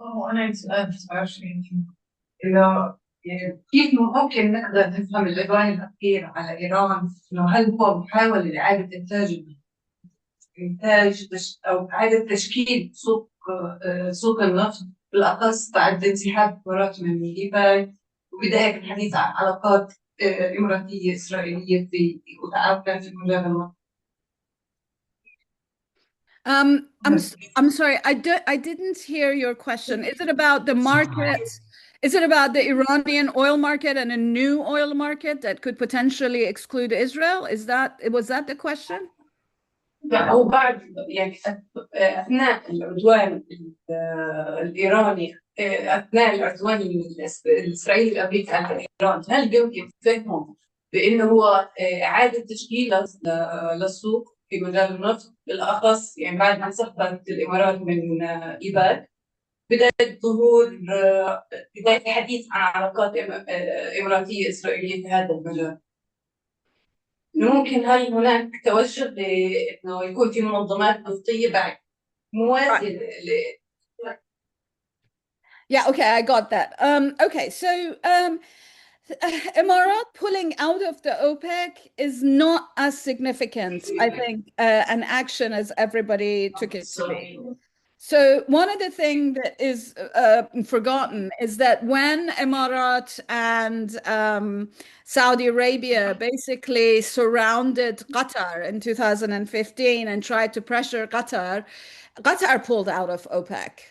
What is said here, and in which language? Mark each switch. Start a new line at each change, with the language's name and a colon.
Arabic: أنا عندي سؤال بس بعرفش إذا كيف ممكن نقدر نفهم الإجراء الأخير على إيران، إنه هل هو محاولة لإعادة إنتاج أو إعادة تشكيل سوق النفط، بالأخص بعد انسحاب حوارات من الإيباي وبداية الحديث عن علاقات إماراتية إسرائيلية وتعاون في مجال النفط؟
English: I'm sorry, I didn't hear your question. Is it about the market? Is it about the Iranian oil market and a new oil market that could potentially exclude Israel? Was that the question?
Arabic: لا، هو بعد يعني أثناء العدوان الإيراني، أثناء العدوان الإسرائيلي الأمريكي على إيران، هل يمكن فهمهم بأنه هو إعادة تشكيل للسوق في مجال النفط، بالأخص يعني بعد ما انسحبت الإمارات من إيباك، بداية ظهور بداية الحديث عن علاقات إماراتية إسرائيلية في هذا المجال؟ ممكن هل هناك توجه لأنه يكون في منظمات نفطية بعد موازية
English: Yeah, okay, I got that. Okay, so Emirat pulling out of the OPEC is not as significant, I think, an action as everybody took it to be. So one of the things that is forgotten is that when Emirat and Saudi Arabia basically surrounded Qatar in 2015 and tried to pressure Qatar pulled out of OPEC.